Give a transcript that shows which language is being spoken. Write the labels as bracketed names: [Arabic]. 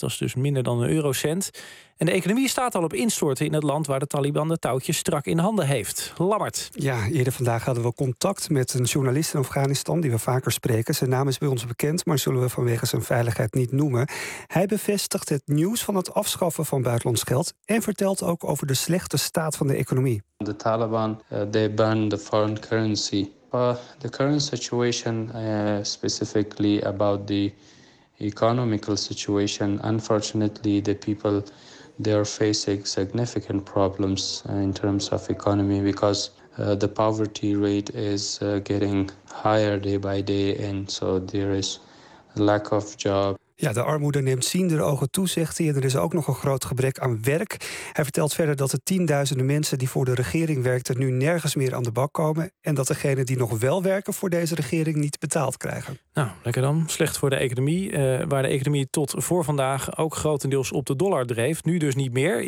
[Dutch] Dat is dus minder dan een eurocent. En de economie staat al op instorten in het land waar de Taliban de touwtjes strak in handen heeft. Lammert. Ja, eerder vandaag hadden we contact met een journalist in Afghanistan die we vaker spreken. Zijn naam is bij ons bekend, maar zullen we vanwege zijn veiligheid niet noemen. Hij bevestigt het nieuws van het afschaffen van buitenlands geld en vertelt ook over de slechte staat van de economie. [English] De Taliban, they ban the foreign currency. The current situation, specifically about the economical situation, unfortunately the people, they are facing significant problems in terms of economy because the poverty rate is getting higher day by day and so there is lack of job. [Dutch] Ja, de armoede neemt ziende ogen toe, zegt hij. En er is ook nog een groot gebrek aan werk. Hij vertelt verder dat de tienduizenden mensen die voor de regering werkten nu nergens meer aan de bak komen. En dat degenen die nog wel werken voor deze regering niet betaald krijgen. Nou, lekker dan. Slecht voor de economie. Waar de economie tot voor vandaag ook grotendeels op de dollar dreef. Nu dus niet meer.